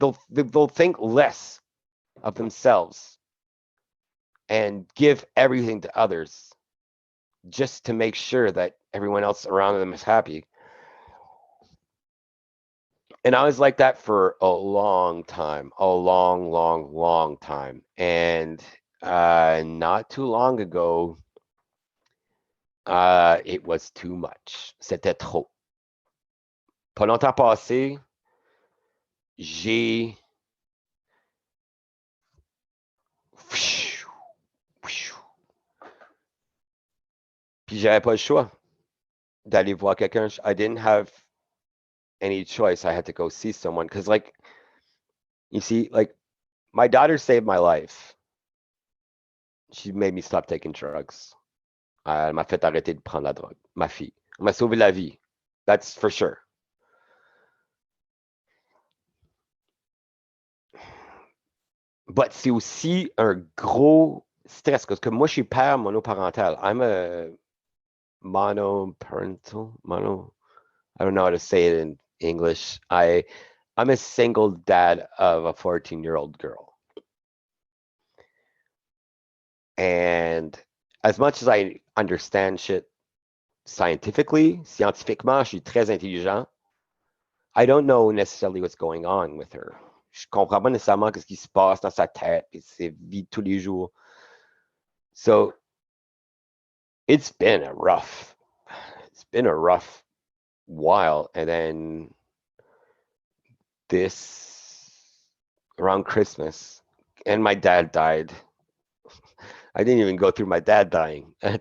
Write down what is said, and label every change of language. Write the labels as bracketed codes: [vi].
[en] They'll think less of themselves and give everything to others just to make sure that everyone else around them is happy. And I was like that for a long time, a long time. And not too long ago, it was too much. [fr] C'était trop. Pas longtemps passé, j'ai puis j'avais pas le choix d'aller voir quelqu'un. [en] I didn't have any choice. I had to go see someone because, like, you see, like, my daughter saved my life. She made me stop taking drugs. [fr] Elle m'a fait arrêter de prendre la drogue. Ma fille. Elle m'a sauvé la vie. [en] That's for sure. [fr] But c'est aussi un gros stress parce que moi, je suis père monoparental. [en] I'm a monoparental. I don't know how to say it in English. I'm a single dad of a 14-year-old girl. And as much as I understand shit scientifically, [fr] scientifiquement, je suis très intelligent. [en] I don't know necessarily what's going on with her. [fr] Je comprends pas nécessairement ce qui se passe dans sa tête et ses vies de tous les jours. [en] So it's been a rough while. And then this around Christmas, and my dad died. I didn't even go through my dad dying.